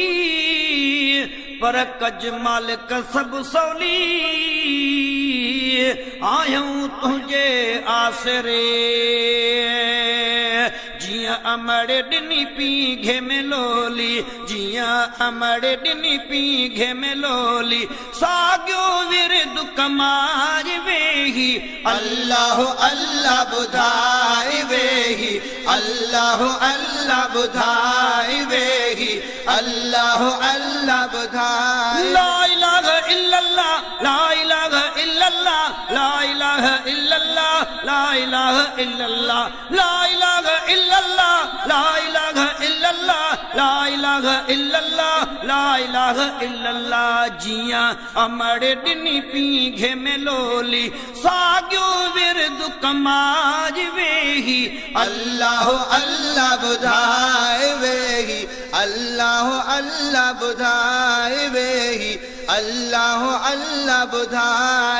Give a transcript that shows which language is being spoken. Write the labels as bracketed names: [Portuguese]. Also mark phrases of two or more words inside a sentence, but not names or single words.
[Sindhi] पर कज मालिक सभु सवली आहियूं तुंहिंजे आसरे जियां अमड़ ॾिनी पी घे में लोली जियां अमड़ ॾिनी पी घे में लोली साॻियो विरद कमार वेही अल्लाह अल्लाह ॿुधाए वेही अल्लाह अल्लाह ॿुधाए वेही अल्लाह अल्लाह ॿुधाए [Arabic] لا إله إلا الله لا إله إلا الله لا إله إلا الله لا إله إلا الله لا إله إلا الله لا إله إلا الله لا إله إلا الله لا إله إلا الله [Sindhi] जियां अमड़ ॾिनी पी घे में लोली साॻियो विरद कमाज वेही अल्लाह अल्लाह ॿुधाए वेही अल्लाह अल्लाह ॿुधाए वेही अल्लाह अल्लाह ॿुधाए